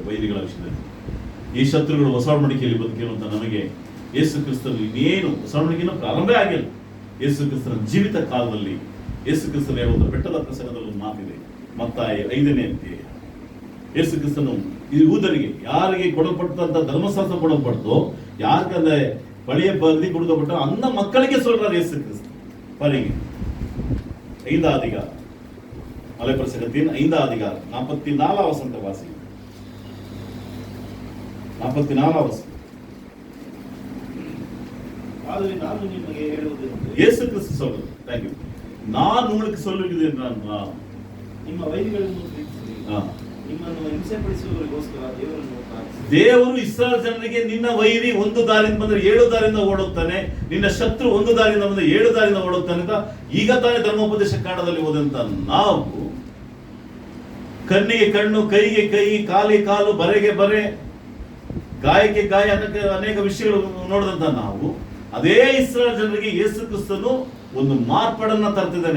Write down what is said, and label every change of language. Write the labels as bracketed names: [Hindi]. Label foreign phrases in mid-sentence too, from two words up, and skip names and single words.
[Kannada] ವೈರಿಗಳ ವಿಷಯದಲ್ಲಿ ಈ ಶತ್ರುಗಳು ಹೊಸ ಒಡಂಬಡಿಕೆಯಲ್ಲಿ ಬದುಕಿರುವಂತ ನಮಗೆ ಯೇಸು ಕ್ರಿಸ್ತನು ಇನ್ನೇನು ಹೊಸ ಒಡಂಬಡಿಕೆಯನ್ನು ಪ್ರಾರಂಭ ಆಗಿಲ್ಲ. ಯೇಸು ಕ್ರಿಸ್ತನ ಜೀವಿತ ಕಾಲದಲ್ಲಿ ಯೇಸು ಕ್ರಿಸ್ತನ ಹೇಳುವಂತ ಬೆಟ್ಟದ ಪ್ರಸಂಗದಲ್ಲಿ ಒಂದು ಮಾತಿದೆ, ಮತ್ತಾಯ 5ನೇ ಅಧ್ಯಾಯ. ಯೇಸು ಕ್ರಿಸ್ತನು ಈ ಯೂದರಿಗೆ ಯಾರಿಗೆ ಕೊಡಲ್ಪಟ್ಟಂತ ಧರ್ಮಶಾಸ್ತ್ರ ಕೊಡಲ್ಪಡ್ತೋ, ಯಾರಿಗಂದ್ರೆ [Tamil] பழைய பகுதி கொடுக்கப்பட்ட அந்த மக்களுக்கே சொல்றார் இயேசு கிறிஸ்து. பாருங்க 5ஆம் அதிகாரம், மலைப்பிரசங்கத்தின் 5ஆம் அதிகாரம் 44ஆம் வசனத்தை வாசிங்க. 44ஆம் வசனம். ஆகவே நான் உங்களுக்கு ಹೇಳುವುದು இயேசு கிறிஸ்து சொல்றது, தேங்க்யூ, நான் உங்களுக்கு சொல்லுகிறது என்றால் [Kannada] ನಿಮ್ಮ ವೈರಿಗಳನ್ನು ಪ್ರೀತಿಸಿರಿ, ನಿಮ್ಮನ್ನು ಹಿಂಸೆಪಡಿಸುವವರಿಗೋಸ್ಕರ ದೇವರನ್ನು ಪ್ರಾರ್ಥಿಸಿರಿ. ದೇವರು ಇಸ್ರಾಯೇಲ್ ಜನರಿಗೆ ನಿನ್ನ ವೈರಿ ಒಂದು ದಾರಿಯಿಂದ ಬಂದ್ರೆ 7 ದಾರಿಯಿಂದ ಓಡುತ್ತಾನೆ, ನಿನ್ನ ಶತ್ರು ಒಂದು ದಾರಿಯಿಂದ ಬಂದ್ರೆ 7 ದಾರಿಯಿಂದ ಓಡುತ್ತಾನೆ ಅಂತ ಈಗ ತಾನೇ ಧರ್ಮೋಪದೇಶ ಕಾಂಡದಲ್ಲಿ ಓದಂತ ನಾವು ಕಣ್ಣಿಗೆ ಕಣ್ಣು, ಕೈಗೆ ಕೈ, ಕಾಲಿಗೆ ಕಾಲು, ಬರೆಗೆ ಬರೆ, ಗಾಯಕ್ಕೆ ಗಾಯ ಅನೇಕ ವಿಷಯಗಳು ನೋಡಿದಂತ ನಾವು ಅದೇ ಇಸ್ರಾಯೇಲ್ ಜನರಿಗೆ ಯೇಸು ಕ್ರಿಸ್ತನು ಒಂದು ಮಾರ್ಪಾಡನ್ನ ತರ್ತಿದ್ದಾನೆ.